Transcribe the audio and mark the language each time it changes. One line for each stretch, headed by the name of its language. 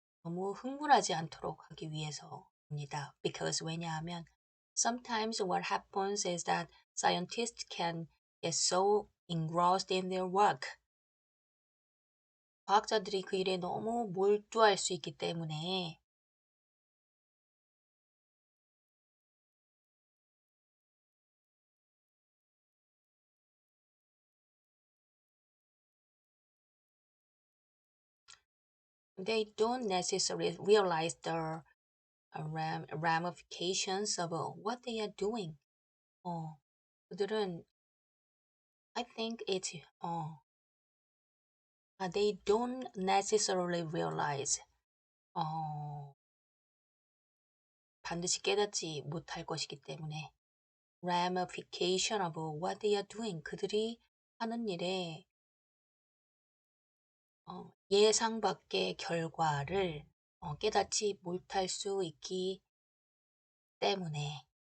Korean: 너무 흥분하지 않도록 하기 위해서입니다.
English: Because
Korean: 왜냐하면
English: sometimes what happens is that scientists can get so engrossed in their work.
Korean: 과학자들이 그 일에 너무 몰두할 수 있기 때문에
English: they don't necessarily realize the ramifications of what they are doing.
Korean: 그들은
English: I think it's they don't necessarily realize
Korean: 반드시 깨닫지 못할 것이기 때문에
English: ramification of what they are doing
Korean: 그들이 하는 일에 예상 밖의 결과를 깨닫지 못할 수 있기 때문에입니다.